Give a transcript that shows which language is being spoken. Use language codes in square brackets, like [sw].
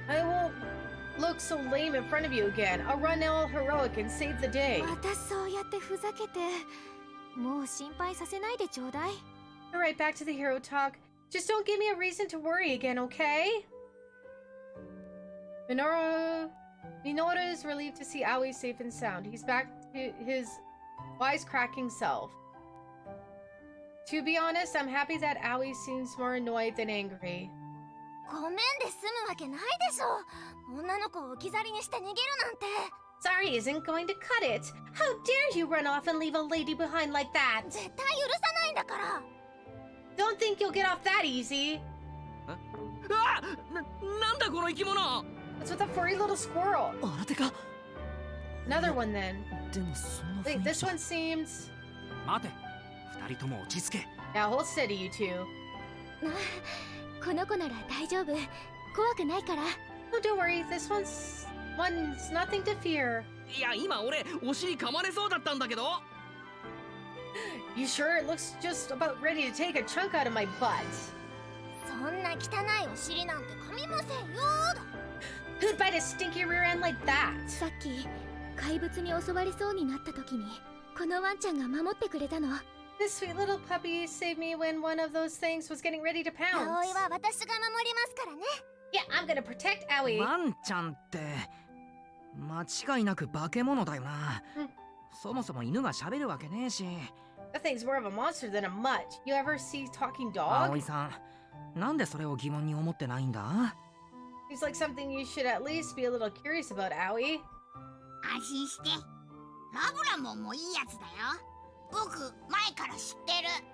[en] I won't look so lame in front of you again. I'll run all heroic and save the day. [ja] またそうやってふざけてもう心配させないでちょうだい [en] Alright, back to the hero talk. Just don't give me a reason to worry again, okay? Minoru is relieved to see Aoi safe and sound. He's back to his wisecracking self. To be honest, I'm happy that Aoi seems more annoyed than angry. [ja] ごめんで済むわけないでしょ女の子を置き去りにして逃げるなんて [en] Sorry isn't going to cut it. How dare you run off and leave a lady behind like that? [ja] 絶対許さないんだから [en] Don't think you'll get off that easy. [ja] なんだこの生き物 [en] What's with the furry little squirrel? [ja] 新手か [en] Another one then. [ja] でもそんな [en] Wait, [ja] 雰囲 [en] this [ja] 気 [en] one seems... [ja] 待て二人とも落ち着け [en] Now hold steady, you two. [ja] この子なら大丈夫怖くないから [en] Oh, don't worry. This one's nothing to fear. [ja] いや今俺お尻噛まれそうだったんだけど [en] You sure? It looks just about ready to take a chunk out of my butt. [ja] そんな汚いお尻なんて噛みませんよ [en] Who'd bite a stinky rear end like that? [ja] さっき怪物に襲われそうになった時にこのワンちゃんが守ってくれたの [en] This sweet little puppy saved me when one of those things was getting ready to [ja] 葵 [en] pounce. [ja] は私が守りますからね [en] Yeah, I'm gonna protect Aoi. [ja] ワンちゃんって間違いなく化け物だよな、そもそも犬が喋るわけねえし [en] That thing's more of a monster than a mutt. You ever see talking dog? [ja] 葵さんなんでそれを疑問に思ってないんだ [en] Seems like something you should at least be a little curious about, Aoi. [ja] 安心してラブラモンもいいやつだよ僕前から知ってる